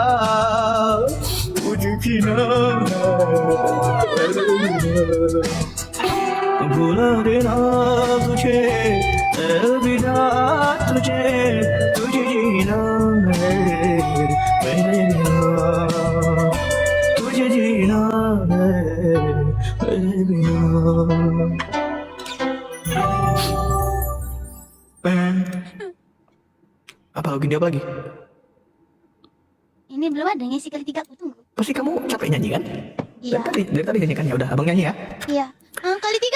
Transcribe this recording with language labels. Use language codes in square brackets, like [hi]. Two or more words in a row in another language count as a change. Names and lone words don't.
[hi] मुझे जीना भुला देना तुझे, अलविदा तुझे, तुझे जीना है मेरे बिना, तुझे जीना है मेरे बिना। [id] Apa lagi, apa lagi? Ini belum ada ngisi kali 3, aku tunggu. Pasti kamu capek nyanyi kan? Iya. Dari tadi nyanyi kan, ya udah abang nyanyi ya. Iya. Kali 3.